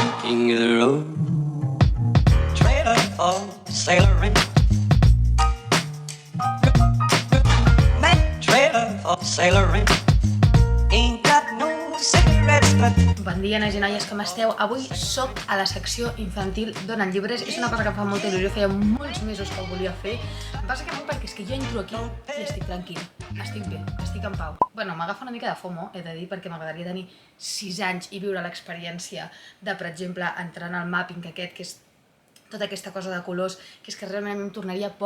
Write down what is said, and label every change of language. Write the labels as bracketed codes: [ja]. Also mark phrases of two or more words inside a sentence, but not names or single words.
[en] King of the road, trailer for sailoring, trailer for sailoring. Ain't got no cigarettes, but... [ca] Bon dia, nois i noies, com esteu? Avui soc a la secció infantil d'Onen Llibres. És una cosa que em fa molta il·lusió, feia molts mesos que ho volia fer. Em passa que perquè és que jo entro aquí i estic tranquil·la, estic bé, estic en pau. Bueno, m'agafa una mica de FOMO, he de dir, perquè m'agradaria tenir 6 anys i viure l'experiència de, per exemple, entrar en el mapping aquest, que és tota aquesta cosa de colors, que és que realment a mi em tornaria boja.